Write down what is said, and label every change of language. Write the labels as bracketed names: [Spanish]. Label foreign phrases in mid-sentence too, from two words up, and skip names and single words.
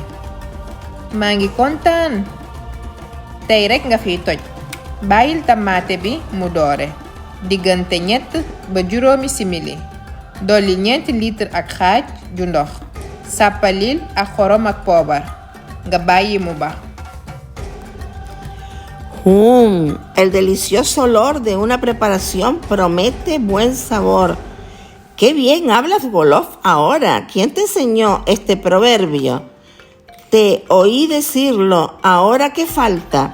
[Wolof] maa ngi kontaan. Tey rekk nga fiy toj. Bàyyil tamaate bi mu doore. Diggante 3 ba 5 simili. Dolli 4 litre ak xaaj ju ndox. Sàppalil ak xorom ak poobar. Nga bàyyi mu ba. [Spanish] El delicioso olor de una preparación promete buen sabor. ¡Qué bien hablas Wolof ahora! ¿Quién te enseñó este proverbio? Te oí decirlo. ¿Ahora qué falta?